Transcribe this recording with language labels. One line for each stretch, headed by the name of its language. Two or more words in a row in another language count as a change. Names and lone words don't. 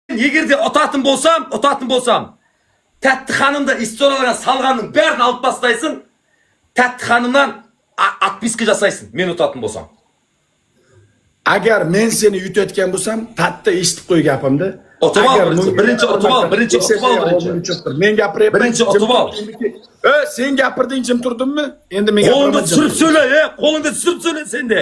Kazakh: Егерде отатын болсам, Тәтті ханымда историяларға салғанның бәрін алып тастайсың. Тәтті ханымнан отписка жасайсың, мен отатын болсам.
Uzbek: Agar men seni yutayotgan bo'lsam, Tatti eshitib qo'y gapimni. Birinchi otib ol. Men gapiryapman. Birinchi otib ol. Sen gapirding, jim turdimmi? Endi men qo'lingda tushirib so'la, qo'lingda tushirib so'la senda.